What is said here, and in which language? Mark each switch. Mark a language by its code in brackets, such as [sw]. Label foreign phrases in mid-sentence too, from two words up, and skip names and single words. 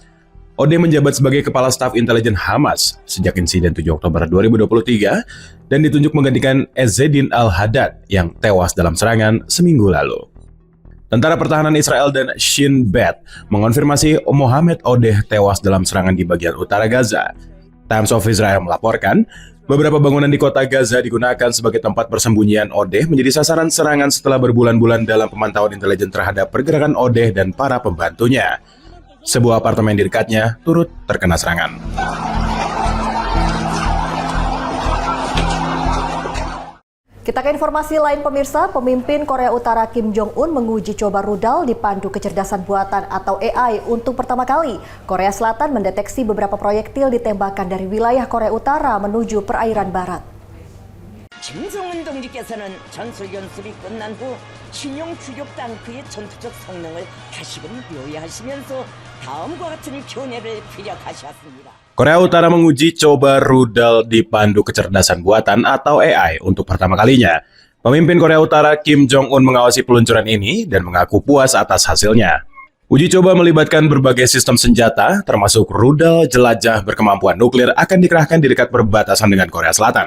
[id] Odeh menjabat sebagai Kepala Staf Intelijen Hamas sejak insiden 7 Oktober 2023 dan ditunjuk menggantikan Ezzedin Al-Haddad yang tewas dalam serangan seminggu lalu. Tentara Pertahanan Israel dan Shin Bet mengonfirmasi Mohammed Odeh tewas dalam serangan di bagian utara Gaza. Times of Israel melaporkan, Beberapa bangunan di kota Gaza digunakan sebagai tempat persembunyian Odeh menjadi sasaran serangan setelah berbulan-bulan dalam pemantauan intelijen terhadap pergerakan Odeh dan para pembantunya. Sebuah apartemen di dekatnya turut terkena serangan. Kita ke informasi lain pemirsa, pemimpin Korea Utara Kim Jong-un menguji coba rudal dipandu kecerdasan buatan atau AI untuk pertama kali. Korea Selatan mendeteksi beberapa proyektil ditembakkan dari wilayah Korea Utara menuju perairan barat. [ko] 김정은 동지께서는 전술 연습이 끝난 후 신형 주력 탱크의 전투적 성능을 다시금 묘야하시면서 다음과 같은 견해를 피력하셨습니다. [id] Korea Utara menguji coba rudal dipandu kecerdasan buatan atau AI untuk pertama kalinya. Pemimpin Korea Utara Kim Jong-un mengawasi peluncuran ini dan mengaku puas atas hasilnya. Uji coba melibatkan berbagai sistem senjata, termasuk rudal jelajah berkemampuan nuklir akan dikerahkan di dekat perbatasan dengan Korea Selatan.